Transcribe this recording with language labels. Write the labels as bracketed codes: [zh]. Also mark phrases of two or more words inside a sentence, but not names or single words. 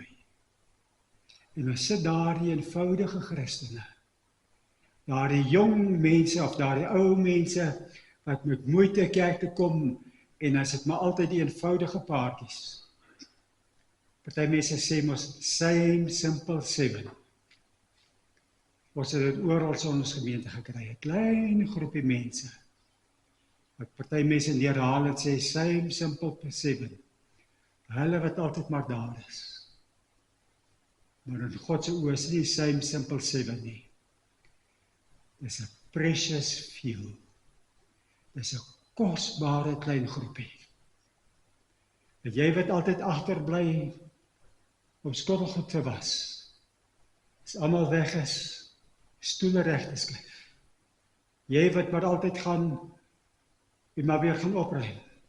[af] En dan sit daar die eenvoudige Christene, daar die jong mense, of daar die ou mense, wat met moeite kerk te kom, en as dit maar altyd die eenvoudige paartjies. Party mense sê mos, [en] same simple 7. [af] Ons het dit oral in ons gemeente gekry, 'n klein groepie mense. Wat party mense neerhaal en sê, [en] same simple 7. [af] Hulle wat altyd maar daar is. Maar in God se oë is nie [en] same simple 7 [af] nie. Dis 'n [en] precious few. [af] Dis 'n kosbare klein groepie. En jy wat altyd agterbly om skottelgoed te was, as almal weg is, stoele reg te skryf. Jy wat maar altyd gaan en maar weer gaan opruim.